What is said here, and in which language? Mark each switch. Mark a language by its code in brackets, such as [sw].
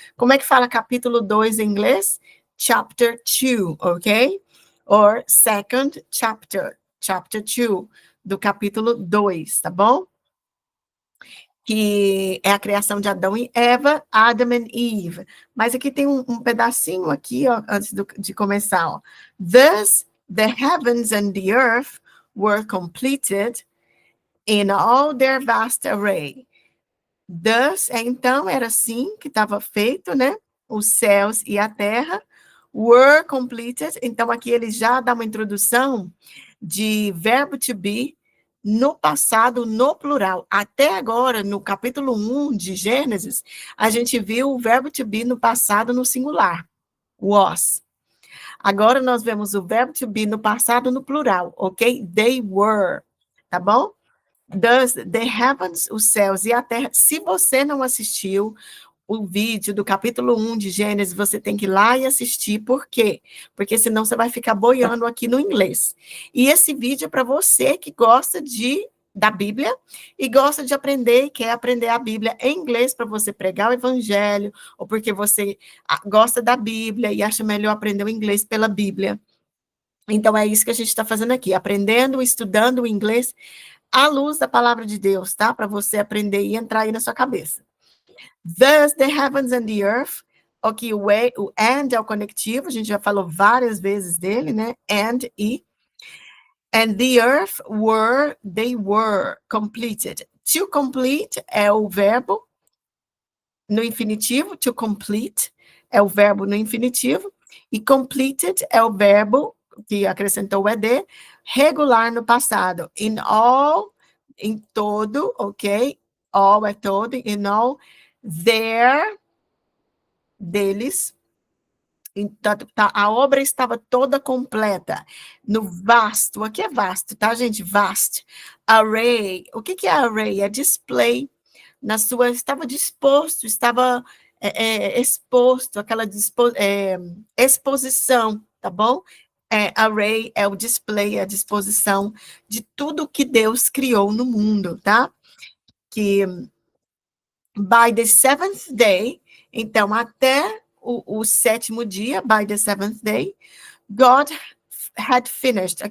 [pt] Como é que fala capítulo 2 em inglês? [en] Chapter 2, [pt] ok? [en] Or second chapter, chapter 2, [pt] do capítulo 2, tá bom? Que é a criação de Adão e Eva, [en] Adam and Eve. [pt] Mas aqui tem um pedacinho aqui, ó, antes de começar, ó. [en] Thus the heavens and the earth were completed in all their vast array. [pt] Thus, então, era assim que estava feito, né? Os céus e a terra [en] were completed. [pt] Então, aqui ele já dá uma introdução de verbo to be no passado, no plural. Até agora, no capítulo 1 de Gênesis, a gente viu o verbo to be no passado, no singular, was. Agora nós vemos o verbo to be no passado, no plural, ok? [en] They were, [pt] tá bom? [en] Thus, the heavens, [pt] os céus e a terra. Se você não assistiu o vídeo do capítulo 1 de Gênesis, você tem que ir lá e assistir. Por quê? Porque senão você vai ficar boiando aqui no inglês. E esse vídeo é para você que gosta da Bíblia e gosta de aprender e quer aprender a Bíblia em inglês para você pregar o evangelho, ou porque você gosta da Bíblia e acha melhor aprender o inglês pela Bíblia. Então é isso que a gente está fazendo aqui, aprendendo, estudando o inglês à luz da palavra de Deus, tá? Para você aprender e entrar aí na sua cabeça. [en] Thus the heavens and the earth. [pt] Ok, o and é o conectivo, a gente já falou várias vezes dele, né? And e. [en] And the earth they were completed. [pt] To complete é o verbo no infinitivo, to complete é o verbo no infinitivo, e completed é o verbo que acrescentou o ed, regular no passado. [en] In all, [pt] em todo, [en] ok? All [pt] é todo, [en] in all, there, deles. [pt] Então, a obra estava toda completa, no vasto, aqui é vasto, tá, gente? Vast. Array, o que é array? É display, estava disposto, estava exposto, aquela exposição, tá bom? Array é o display, a disposição de tudo que Deus criou no mundo, tá? [en] Que by the seventh day, [pt] então até o sétimo dia, [en] by the seventh day, God had finished.